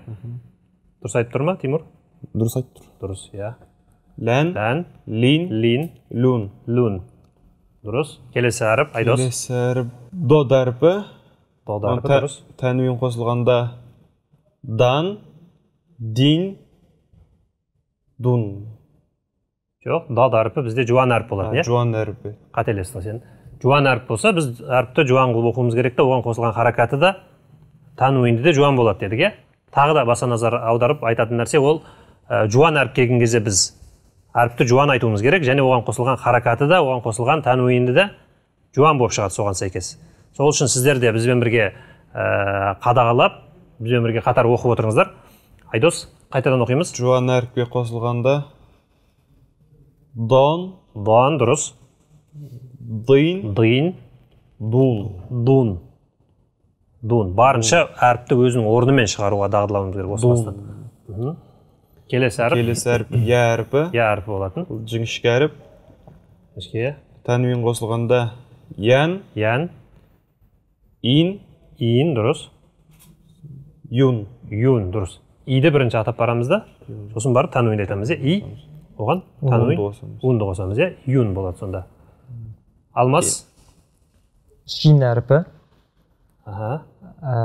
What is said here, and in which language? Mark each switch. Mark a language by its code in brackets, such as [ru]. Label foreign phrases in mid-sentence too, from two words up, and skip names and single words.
[kk] Дұрыс айтып тұр ма, Тимур? Дұрыс айтып тұр. Дұрыс, иә. Лән, Лән, лин, лин, лун. лун. Дұрыс. Келесі әріп, Айдос. Келесі әріп. Дод әріпі. Дод әріпі, дұрыс. Танвин қосылғанда дан, дин, дун. Жоқ, дод әріпі бізде жуан әріп болады, иә? Жуан әріпі. Қателестің сен. Жуан әріп болса, біз әріпті жуан қылып оқуымыз керек те, оған қосылған харакаты да тануинді де жуан болады дедік, иә? Тағы да баса назар аударып айтатын нәрсе ол жуан әріп келген кезде біз әріпті жуан айтуымыз керек, және оған қосылған харакаты да, оған қосылған тануинді де жуан болып шығады соған сәйкес. Сол үшін сіздер де бізбен бірге қадағалап, бізбен бірге қатар оқып отырыңыздар. Айдос, қайтадан оқимыз. Жуан әріпке қосылғанда дон, Дон, дұрыс. дин, Дин, дун. дун. Дун. Барынша әріпті өзінің орнымен шығаруға дағдылауымыз керек осы бастан. Келесі әріп. Келесі әріп я әріпі. Я әріпі болатын. Жіңішке әріп. Жіңішке. Танвин қосылғанда ян, Ян, ин, ин, дұрыс. юн. Юн, дұрыс. Иді бірінші атап барамыз да, сосын барып тануинді айтамыз, И, оған тануин, унды қосамыз, Юн болады сонда. Алмас. Шин әрпі. Аха.